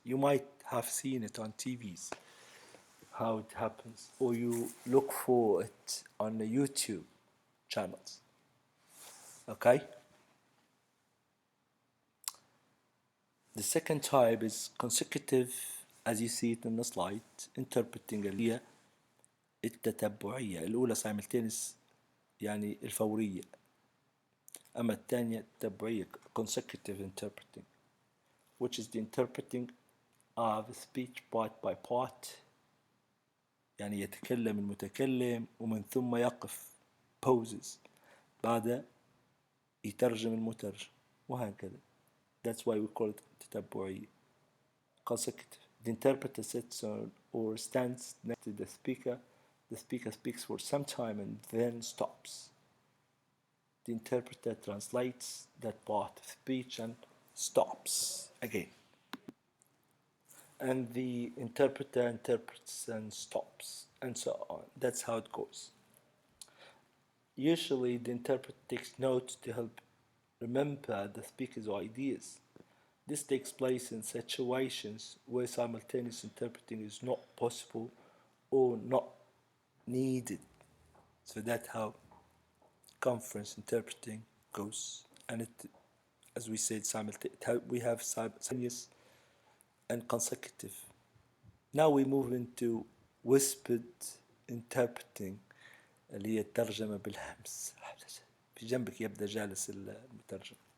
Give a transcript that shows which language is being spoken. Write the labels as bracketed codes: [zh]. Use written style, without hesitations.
[en] You might have seen it on TVs, how it happens, or you look for it on the YouTube channels. Okay? The second type is consecutive, as you see it in the slide, interpreting [ar] اللي هي التتبعية. الأولى simultaneous يعني الفورية. أما الثانية التتبعية [en] consecutive interpreting, which is the interpreting of speech part by part. [ar] يعني يتكلم المتكلم ومن ثم يقف pauses بعد يترجم المترجم وهكذا. [en] That's why we call it تتبعية. Consecutive. The interpreter sits on or stands next to the speaker. The speaker speaks for some time and then stops. The interpreter translates that part of speech and stops again. And the interpreter interprets and stops, and so on. That's how it goes. Usually, the interpreter takes notes to help remember the speaker's ideas. This takes place in situations where simultaneous interpreting is not possible or not needed. So that's how conference interpreting goes. And it, as we said, we have simultaneous and consecutive. Now we move into whispered interpreting [ar] اللي هي الترجمة بالهمس. في جنبك يبدأ جالس المترجم.